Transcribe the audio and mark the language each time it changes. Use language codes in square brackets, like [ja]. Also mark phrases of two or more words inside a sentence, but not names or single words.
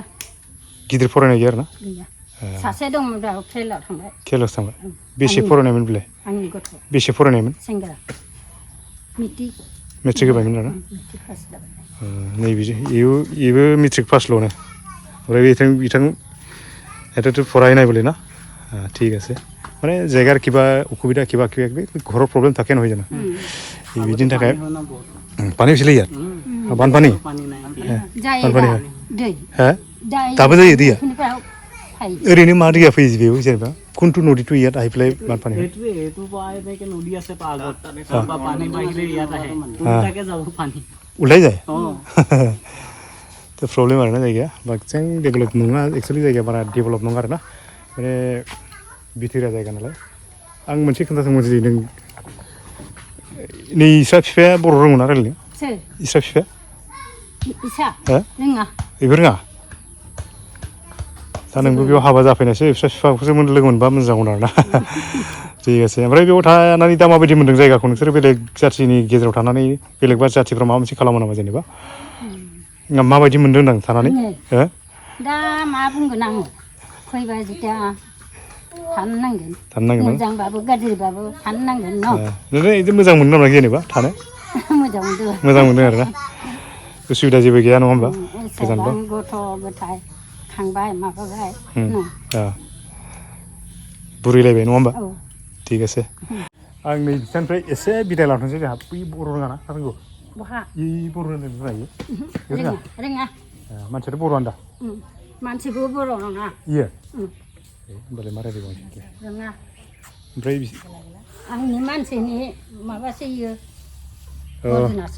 [brx] गिदिर फरायनाय गैया आरोना गैया सासे दंमोन दा फेलाव थांबाय खेलासो थांबाय बेसे फरायनायमोन बेलाय आंनि गथ' बेसे फरायनायमोन सेंग्रा मेट्रिक मेट्रिक होबायमोन आरोना मेट्रिक पास जाबाय नैबे इबो मेट्रिक पासल'नो ओमफ्राय बिथां [as] এটাতো পঢ়াই নাই বলে না ঠিক আছে মানে জায়গার কিবা অসুবিধা কিবা ঘৰৰ প্ৰব্লেম থাকে নহয় জানো বিদিন থাকে পানী হৈছিলে ইয়াত বানপানী [brx] जायोदा दै হে दाबो जायो दैया ओरैनो मा दैया फैयो बेयाव जेनेबा [as] কোনটো নদীটো ইয়াত আহি পেলাই বানপানী হয় এইটো পৰা এনেকে নদী আছে পাগত তাৰপৰা পানী বাঢ়িলে ইয়াত আহে উল্টাকে যাব পানী ওলাই যায় তো [brx] प्रब्लेम आरोना जायगाया बांसिन डेभेलप नङा एक्चुअलि जायगाया बारा डेभेलप नङा आरोना माने बिथोरिया जायगा नालाय आं मोनसे खोन्थादोंमोन जे नों नै इसा बिफाया बर' रोङो ना रायलायनो सोर इसा बिफाया इसा हो रोङा बेबो रोङा दा नोंबो बेयाव हाबा जाफैनायसो फिसा बिफाखौसो लोगो मोनबा मोजां जागौमोन आरोना [as] ঠিক আছে [brx] ओमफ्राय बेयाव थानानै दा माबायदि मोन्दों जायगाखौ नोंसोर बेलेग जाथिनि गेजेराव थानानै बेलेग जाथिफ्रा माबा मोनसे खालामो नामा जेनेबा माबायदि मोन्दों होनदां थानानै हो दा मा बुंगोन आङो फैबाय जेथिया थानो नांगोन मोजांबाबो गाज्रिबाबो थानो नांगोन न' नोङो बिदि मोजां मोनो नामा जेनेबा थानो मोजां मोनदों मोजां मोनो आरोना उसुबिदा जेबो गैया नङा होमबा गोजानबा गथ' गथाय थांबाय माबाबाय बुरैलायबाय नङा होमबा औ [as] ঠিক আছে [brx] आं नै बिथांनिफ्राय एसे बिदाय लाथोंसै जोंहा बै बर' रोङा ना रोंगौ बहा इ बर' रोंनो रोङा रोङा रोङा मानसियाथ' बर'आनो दा मानसिबो बर' नङा इयो होमबालाय मा रायज्लायबावनोसै रोङा ओमफ्राय आंनि मानसिनि माबासो इयो अरिजिनालसो